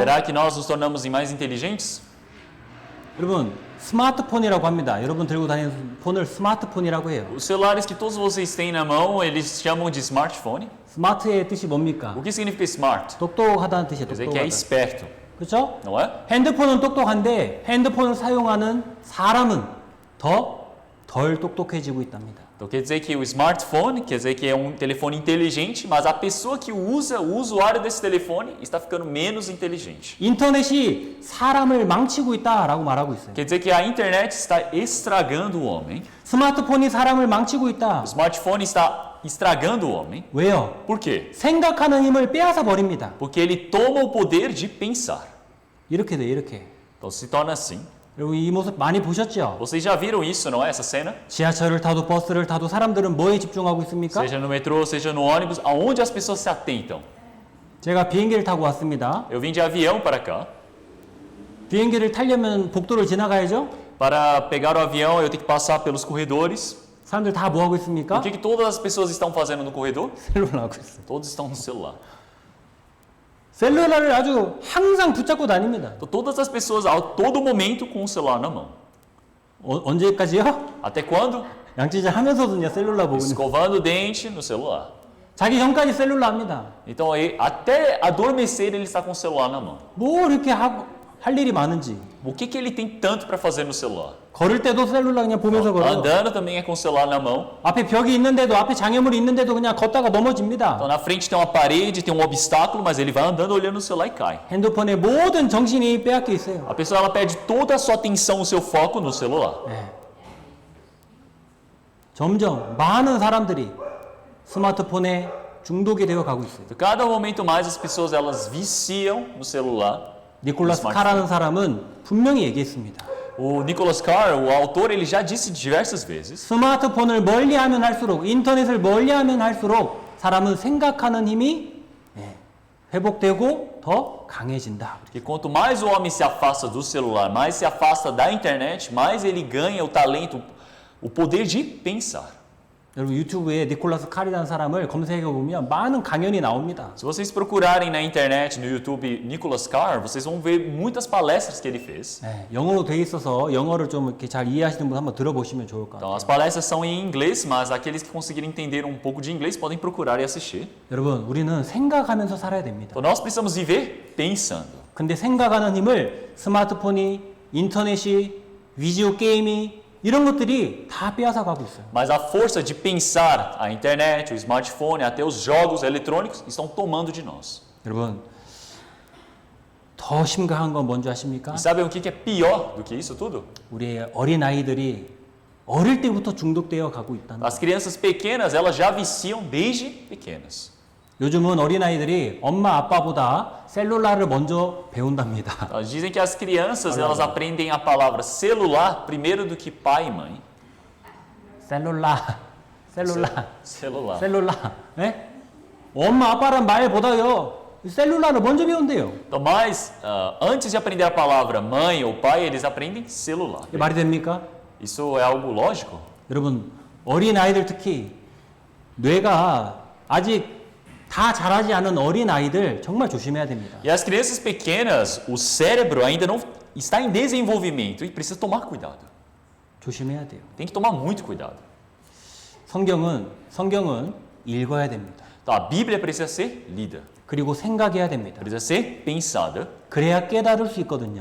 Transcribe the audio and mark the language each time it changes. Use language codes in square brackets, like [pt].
[pt] Será que nós nos tornamos mais inteligentes? [ko] 여러분, 스마트폰이라고 합니다. 여러분 들고 다니는 폰을 스마트폰이라고 해요. [pt] Os celulares que todos vocês têm na mão, eles chamam de smartphone. [ko] 스마트의 뜻이 뭡니까? [pt] O que significa smart? [ko] 똑똑하다는 뜻이에요. [pt] Quer dizer que é [ko] 똑똑하다. [pt] esperto, [ko] 그렇죠? [pt] não é? [ko] 핸드폰은 똑똑한데 핸드폰을 사용하는 사람은 덜 똑똑해지고 있답니다. [pt] Então quer dizer que o smartphone, quer dizer que é um telefone inteligente, mas a pessoa que usa, o usuário desse telefone, está ficando menos inteligente. [ko] 인터넷이 사람을 망치고 있다라고 말하고 있어요. [pt] Quer dizer que a internet está estragando o homem, [ko] 스마트폰이 사람을 망치고 있다. [pt] o smartphone está estragando o homem. [ko] 왜요? [pt] Por quê? [ko] 생각하는 힘을 빼앗아 버립니다. [pt] Porque ele toma o poder de pensar. [ko] 이렇게 돼, 이렇게. [pt] Então se torna assim. [ko] 여러분 이 모습 많이 보셨죠? [pt] Vocês já viram isso, não é? Essa cena? [ko] 지하철을 타도 버스를 타도 사람들은 뭐에 집중하고 있습니까? [pt] Seja no metrô, seja no ônibus, aonde as pessoas se atentam? [ko] 제가 비행기를 타고 왔습니다. [pt] Eu vim de avião para cá. [ko] 비행기를 타려면 복도를 지나가야죠? [pt] Para pegar o avião, eu tenho que passar pelos corredores. [ko] 사람들 다 뭐 하고 [pt] O [ko] 있습니까? [pt] que todas as pessoas estão fazendo no corredor? [ko] 셀룰러 하고 있어요. [pt] Todos estão no celular. [ko] 셀룰러를 아주 항상 붙잡고 다닙니다. [pt] Então, todas as pessoas, a todo momento, com o celular na mão. [ko] 언제까지요? [pt] Até quando? [ko] 양치질 하면서도요 셀룰러 보고 있는. [pt] Escovando o dente no celular. [ko] 자기 전까지 셀룰러 합니다. [pt] Então, até adormecer, ele está com o celular na mão. [ko] 뭐 이렇게 하고 할 일이 많은지. [pt] O que ele tem tanto para fazer no celular? [ko] 걸을 때도 셀룰러 그냥 보면서 걸어요. [pt] Andando também é com o celular na mão. [ko] 앞에 벽이 있는데도 앞에 장애물이 있는데도 그냥 걷다가 넘어집니다. [pt] Então, na frente tem uma parede, tem um obstáculo, mas ele vai andando olhando o celular e cai. [ko] 핸드폰에 모든 정신이 빼앗겨 있어요. [pt] A pessoa ela perde toda a sua atenção, o seu foco no celular. [ko] 점점 많은 사람들이 스마트폰에 중독이 되어 가고 있어요. [pt] Então, cada momento mais as pessoas elas viciam no celular. [ko] 니콜라스 카라는 사람은 분명히 얘기했습니다. [pt] O Nicholas Carr, o autor, ele já disse diversas vezes [ko] 스마트폰을 멀리하면 할수록 인터넷을 멀리하면 할수록 사람은 생각하는 힘이 회복되고 더 강해진다. [pt] que quanto mais o homem se afasta do celular, mais se afasta da internet, mais ele ganha o talento, o poder de pensar. [ko] 여러분 유튜브에 니콜라스 칼이라는 사람을 검색해 보면 많은 강연이 나옵니다. [pt] Se vocês procurarem na internet, no YouTube, Nicholas Carr, vocês vão ver muitas palestras que ele fez. [ko] 영어로 돼 있어서 영어를 좀 이렇게 잘 이해하시는 분 한번 들어보시면 좋을 것 [pt] Então, [ko] 같아요. [pt] as palestras são em inglês, mas aqueles que conseguirem entender um pouco de inglês podem procurar e assistir. [ko] 여러분 우리는 생각하면서 살아야 됩니다. [pt] Então, nós precisamos viver pensando. [ko] 근데 생각하는 힘을 스마트폰이, 인터넷이, 비디오 게임이 이런 것들이 다 빼앗아 가고 있어요. [pt] Mas a força de pensar, a internet, o smartphone, até os jogos eletrônicos estão tomando de nós. [ko] 여러분, 더 심각한 건 뭔지 아십니까? [pt] E sabem o que é pior do que isso tudo? [ko] 우리의 어린 아이들이 어릴 때부터 중독되어 가고 있다는 [pt] As crianças pequenas, elas já viciam desde pequenas. [ko] 요즘은 어린아이들이 엄마 아빠보다 셀룰라를 먼저 배운답니다. [pt] Elas dizem que as crianças, elas aprendem a palavra celular primeiro do que pai e mãe. [ko] 셀룰라. [pt] Celular. [ko] 셀룰라. 예? 엄마 아빠란 말보다요. 셀룰라를 먼저 배운대요. [pt] Então, mas antes de aprender a palavra mãe ou pai, eles aprendem celular. [ko] 이게 말이 됩니까? [pt] Isso é algo lógico? [ko] 여러분, 어린아이들 특히 뇌가 아직 다 자라지 않은 어린아이들 정말 조심해야 됩니다. [pt] E as crianças pequenas, o cérebro ainda não está em desenvolvimento e precisa tomar cuidado. [ko] 조심해야 돼요. [pt] Tem que tomar muito cuidado. [ko] 성경은 읽어야 됩니다. [pt] Então, a Bíblia precisa ser lida, [ko] 그리고 생각해야 됩니다. [pt] precisa ser pensada, [ko] 그래야 깨달을 수 있거든요.